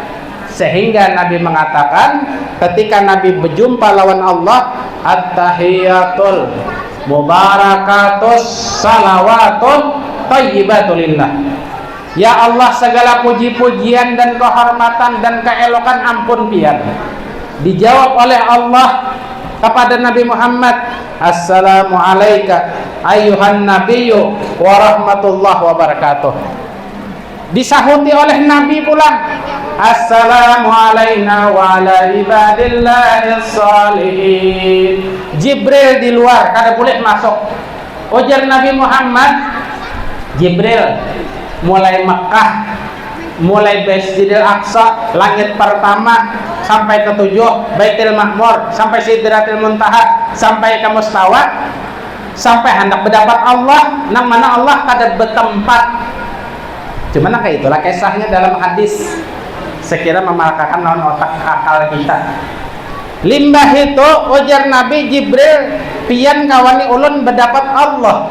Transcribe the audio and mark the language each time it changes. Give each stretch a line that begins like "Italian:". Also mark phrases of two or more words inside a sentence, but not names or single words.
Banjar: Sehingga Nabi mengatakan ketika Nabi berjumpa lawan Allah,
Arabic: التحيات المباركات الصلوات الطيبات لله. يا الله,
Banjar: segala puji-pujian dan kehormatan dan keelokan ampun pian. Dijawab oleh Allah kepada Nabi Muhammad,
Arabic: السلام عليك أيها النبي ورحمة الله وبركاته.
Banjar: Disahuti oleh Nabi pula,
Arabic: السلام علينا وعلى عباد الله الصالحين.
Banjar: Jibril di luar kada boleh masuk. Ujar Nabi Muhammad, Jibril mulai Mekah, mulai Masjidil Aqsa, langit pertama sampai ke 7, Baitul Ma'mur, sampai Sidratil Muntaha, sampai ke Mustawa, sampai hendak mendapat Allah, nang mana Allah kada bertempat. Cuman kayak itulah kisahnya dalam hadis. Sekira memalakakan lawan otak akal kita. Limbah itu ujar Nabi, Jibril pian kawani ulun berdapat Allah.